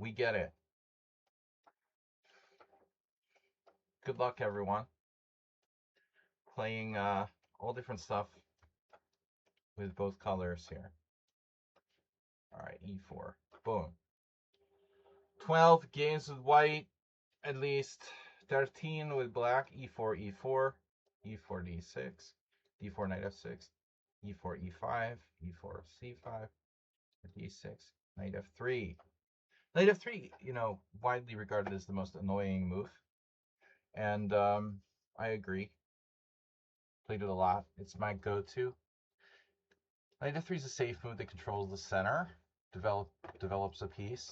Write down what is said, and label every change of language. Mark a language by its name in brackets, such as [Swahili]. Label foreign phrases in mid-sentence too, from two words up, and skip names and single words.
[English] We get it. Good luck, everyone. Playing all different stuff with both colors here. All right, E4. Boom. 12 games with white, at least 13 with black. E4, E4, E4, D6, D4, Knight F6, E4, E5, E4, C5, D6, Knight F3. Knight f3, widely regarded as the most annoying move. And I agree. Played it a lot. It's my go-to. Knight f3 is a safe move that controls the center, develops a piece.